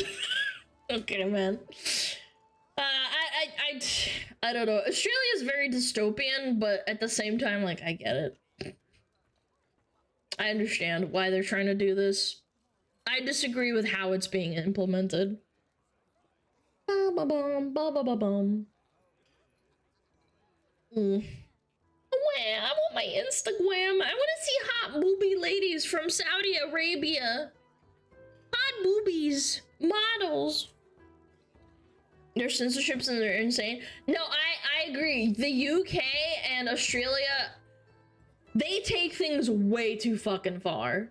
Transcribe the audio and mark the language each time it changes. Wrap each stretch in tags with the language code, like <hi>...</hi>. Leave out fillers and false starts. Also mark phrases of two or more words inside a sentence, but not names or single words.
<en>Okay, man. I don't know. Australia is very dystopian, but at the same time, like, I get it. I understand why they're trying to do this. I disagree with how it's being implemented. Ba-ba-bum, ba-ba-ba-bum. I want my Instagram. I want to see hot booby ladies from Saudi Arabia. Hot boobies. Models. There's censorships and they're insane. No, I agree. The UK and Australia, they take things way too fucking far.</en>